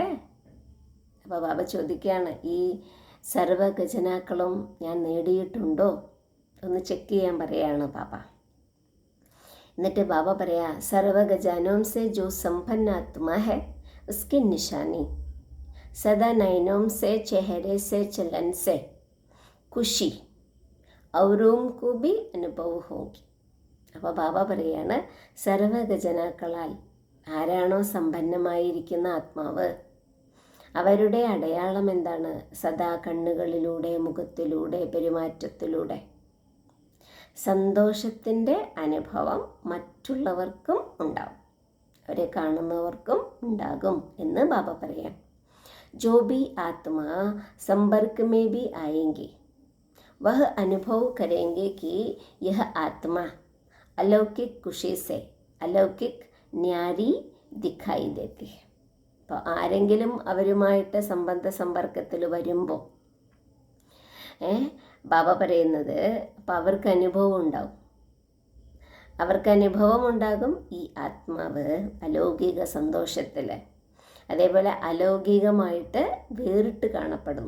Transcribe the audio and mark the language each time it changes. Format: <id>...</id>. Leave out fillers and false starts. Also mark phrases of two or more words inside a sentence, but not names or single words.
<ml>അപ്പോൾ ബാബ ചോദിക്കുകയാണ്, ഈ സർവ ഖജനാക്കളും ഞാൻ നേടിയിട്ടുണ്ടോ ഒന്ന് ചെക്ക് ചെയ്യാൻ പറയാണ് ബാബ. എന്നിട്ട് ബാബ പറയാ,</ml> <hi>सर्व खजानों से जो संपन्न आत्मा है उसकी निशानी सदा नयनों से चेहरे से चलन से खुशी औरों को भी അനുഭവ होगी.</hi> <ml>അപ്പോൾ ബാബ പറയാണ്, സർവഗജനാക്കളാൽ ആരാണോ സമ്പന്നമായിരിക്കുന്ന ആത്മാവ്, അവരുടെ അടയാളം എന്താണ്? സദാ കണ്ണുകളിലൂടെ, മുഖത്തിലൂടെ, പെരുമാറ്റത്തിലൂടെ സന്തോഷത്തിൻ്റെ അനുഭവം മറ്റുള്ളവർക്കും ഉണ്ടാവും, അവരെ കാണുന്നവർക്കും ഉണ്ടാകും എന്ന് ബാബ പറയാം.</ml> <hi>जो भी आत्मा संपर्क में भी आएंगे वह अनुभव करेंगे कि यह आत्मा अलौकिक खुशी से अलौकिक न्यारी दिखाई देती है.</hi> <ml>അപ്പോൾ ആരെങ്കിലും അവരുമായിട്ട് സമ്പർക്കത്തിൽ വരുമ്പോൾ ബാബ പറയുന്നത്, അപ്പോൾ അവർക്ക് അനുഭവം ഉണ്ടാകും ഈ ആത്മാവ് അലൗകിക സന്തോഷത്തിൽ, അതേപോലെ അലൗകികമായിട്ട് വേറിട്ട് കാണപ്പെടുന്നു.</ml>